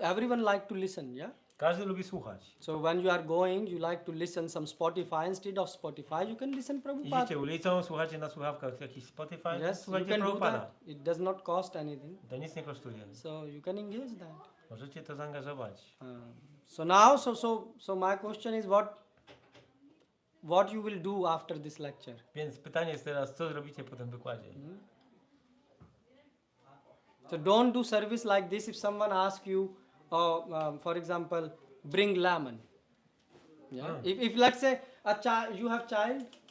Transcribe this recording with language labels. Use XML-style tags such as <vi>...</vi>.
<en>Everyone like to listen, yeah.</en> <pl>Każdy lubi słuchać.</pl> <en>So when you are going, you like to listen some Spotify. Instead of Spotify, you can listen Prabhupada.</en> <pl>Idziecie ulicą, słuchacie na słuchawkach jakiś Spotify,</pl> <en>Yes, you</en> <pl>słuchajcie</pl> <en>can do</en> <pl>Prabhupada.</pl> <en>that. It does not cost anything.</en> <pl>To nic nie kosztuje.</pl> <en>So you can engage that.</en> <pl>Możecie to zaangażować.</pl> <en>So now, so my question is, what you will do after this lecture?</en> <pl>Więc pytanie jest teraz, co zrobicie po tym wykładzie?</pl> <en>So don't do service like this if someone asks you, for example, bring lemon. Yeah. If let's say you have child.</en>